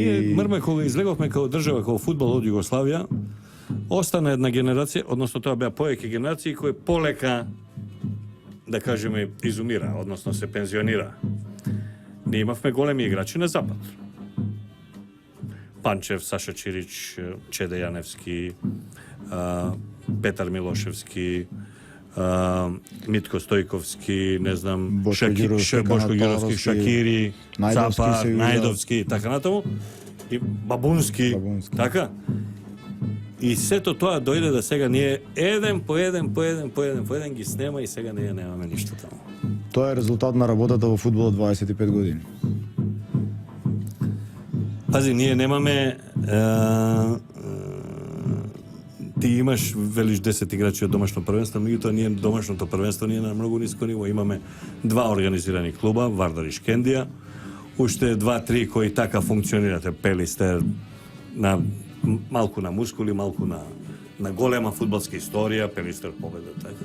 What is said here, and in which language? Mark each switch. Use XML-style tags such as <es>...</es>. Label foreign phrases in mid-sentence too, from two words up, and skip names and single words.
<mk>Ние мрме кога излеговме како држава, како фудбал од Југославија, остана една генерација, односно тоа беа повеќе генерации кои полека, да кажеме, изумира, односно се пензионира. Ние имавме големи играчи на запад. Панчев, Саша Чирич, Чеде Јаневски, Петар Милошевски, Mitko Stojkovski, не знам, Boško Đurovski, Boško Đurovski, Kanatarovski, Šakiri, Najdovski Capar, се игра. Najdovski, така натаму, и Бабунски, така. И сето тоа дојде да сега ние еден по еден ги снема и сега ние немаме ништо таму. Тоа е резултат на работата во фудбалот 25 години. Пази, ние немаме ти имаш, велиш 10 играчи од домашно првенство, меѓутоа ние домашното првенство ние на многу ниско ниво имаме 2 организирани клуба, Вардар и Шкендија, уште 2-3 кои така функционирате, Пелистер на малку на мускули, малку на голема фудбалска историја, Пелистер победа така.</mk>